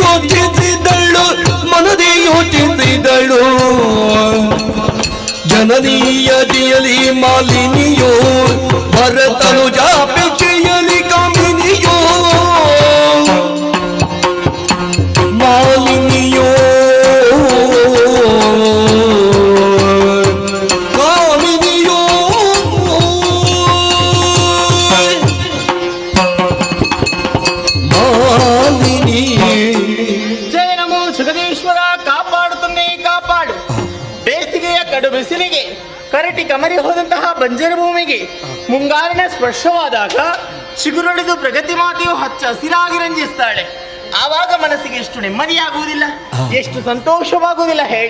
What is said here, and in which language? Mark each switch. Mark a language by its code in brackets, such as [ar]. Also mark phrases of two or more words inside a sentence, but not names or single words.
[kn] ಯೋಚಿಸಿದಳು ಜನನೀಯತೆಯಲಿ ಮಾಲಿನಿಯೋ ಭರತನುಜಾಪೇಕ್ಷೆಯಲಿ ಕಾಮಿನಿಯೋ ಮಾಲಿನಿಯೋ ಕಾಮಿನಿಯೋ ಮಾಲಿನಿ. ಜಯ ನಮೋ ಜಗದೀಶ್ವರ. ಕಾಪಾಡುತ್ತನ್ನೇ ಕಾಪಾಡು. ಬೇಸಿಗೆಯ ಕಡು ಬಿಸಿಲಿಗೆ ಕರಟಿ ಕಮರಿ ಹೋದಂತಹ ಬಂಜರು ಭೂಮಿಗೆ ಮುಂಗಾರಿನ ಸ್ಪರ್ಶವಾದಾಗ ಚಿಗುರೊಡೆದು ಪ್ರಗತಿ ಮಾತೆಯು ಹಚ್ಚ ಹಸಿರಾಗಿ ರಂಜಿಸ್ತಾಳೆ. ಆವಾಗ ಮನಸ್ಸಿಗೆ ಎಷ್ಟು ನೆಮ್ಮದಿಯಾಗುವುದಿಲ್ಲ, ಎಷ್ಟು ಸಂತೋಷವಾಗುವುದಿಲ್ಲ ಹೇಳಿ.